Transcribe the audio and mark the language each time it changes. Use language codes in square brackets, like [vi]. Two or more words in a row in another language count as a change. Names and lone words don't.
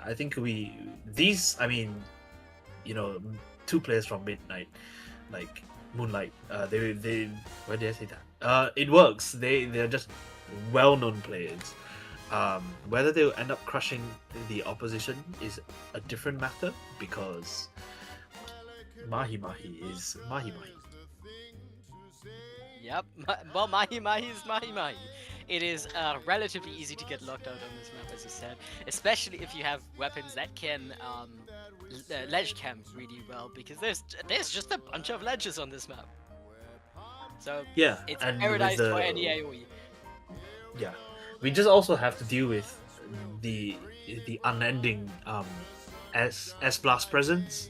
[en] I think I mean, two players from Midnight, like Moonlight. They why did I say that? It works. They're just well-known players. Whether they'll end up crushing the opposition is a different matter because Mahi Mahi is Mahi Mahi. Yep. Well, Mahi Mahi is Mahi Mahi. It is relatively easy to get locked out on this map, as you said, especially if you have weapons that can ledge camp really well, because there's just a bunch of ledges on this map. So Yeah, it's and paradise with for any AoE. Yeah, we just also have to deal with the unending S blast presence.